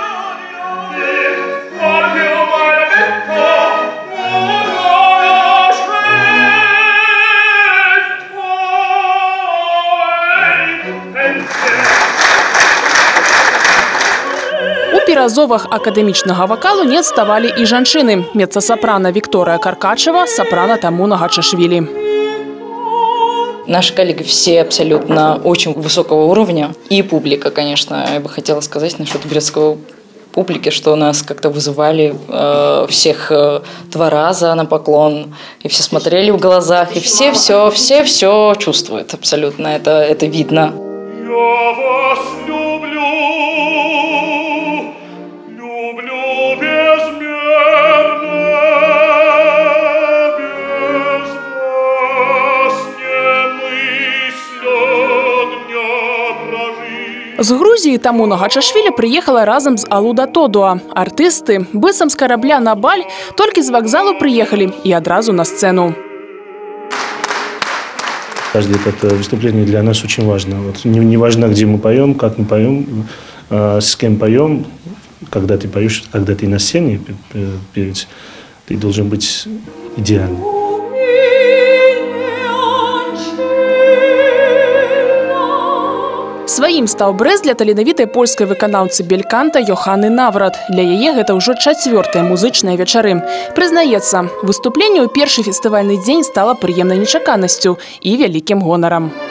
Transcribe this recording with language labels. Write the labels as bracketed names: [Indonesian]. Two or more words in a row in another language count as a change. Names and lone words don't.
[Belarusian] У перазовах акадэмічнага вакалу не адставалі і жанчыны. Меццасапрана Виктория Каркачева, сопрано Тамуна Гачашвили. [Russian] Наши коллеги все абсолютно очень высокого уровня. И публика, конечно, я бы хотела сказать насчет брестской публики, что нас как-то вызывали всех 2 раза на поклон. И все смотрели в глазах, и все чувствуют абсолютно. Это видно. Я вас люблю. [Belarusian] З Грузіі Тамуна Гачашвілі прыехала разам з Алуда Тодуа. Артысты быццам з карабля на баль толькі з вакзалу прыехалі і адразу на сцэну. [Russian] Каждое это выступление для нас очень важно. Вот не важно, где мы поем, как мы поем, с кем поем. Когда ты поешь, когда ты на сцене певец, ты должен быть идеальным. [Belarusian] Сваім стаў Брэст для таленавітай польскай выканаўцы бельканта Йоханы Наврат. Для яе гэта ўжо 4-е музычныя вечары. Прызнаецца, выступленне ў першы фестывальны дзень стала прыемнай нечаканасцю і вялікім гонарам.